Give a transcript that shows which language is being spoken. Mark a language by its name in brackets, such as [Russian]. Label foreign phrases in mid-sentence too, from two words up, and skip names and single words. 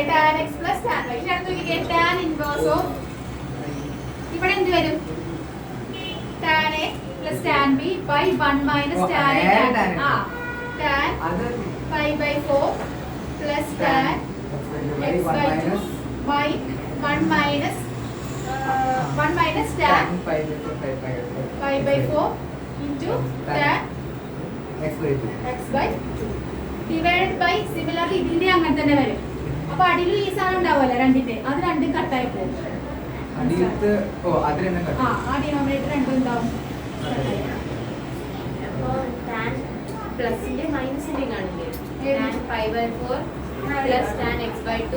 [English] tan x plus tan y. [Malayalam] ഇനി അടുത്ത് [English] tan inverse of [Malayalam] ഇവിടെ എന്ത് വരും? [English] tan a plus tan b by 1 minus tan a tan tan pi by 4 plus tan x by 2 by 1 minus tan pi by 4 into tan x by 2 divided by similarly [Malayalam] ഇതിന്റെ അങ്ങനെ തന്നെ വരും. അപ്പൊ അടിയിൽ ഈ സാധനം ഉണ്ടാവുമല്ലോ രണ്ടിന്റെ, അത് രണ്ടും കട്ടായി പോകും. ആ ഡിനോമിനേറ്റർ രണ്ടും ഉണ്ടാവും. അപ്പോ tan പ്ലസിന്റെ മൈനസിന്റെ കാണില്ലേ? [English] tan pi by 4 plus tan x by 2.